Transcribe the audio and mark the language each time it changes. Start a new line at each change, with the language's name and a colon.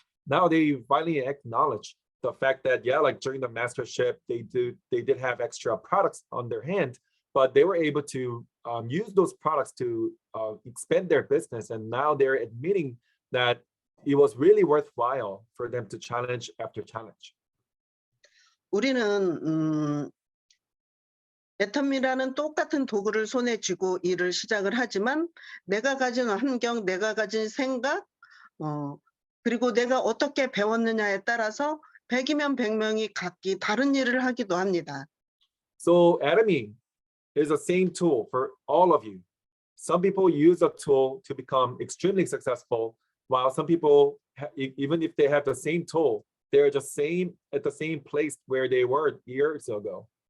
English: Now they finally acknowledge the fact that like during the mastership they did have extra products on their hand, but they were able to use those products to expand their business, and now they're admitting that it was really worthwhile for them to challenge after challenge.
Korean: 우리는 애터미라는 똑같은 도구를 손에 쥐고 일을 시작을 하지만 내가 가진 환경, 내가 가진 생각, 그리고 내가 어떻게 배웠느냐에 따라서 100이면 100명이 각기 다른 일을 하기도 합니다.
English: So Atomy is the same tool for all of you. Some people use a tool to become extremely successful, while some people, even if they have the same tool, they're just at the same place where they were years ago.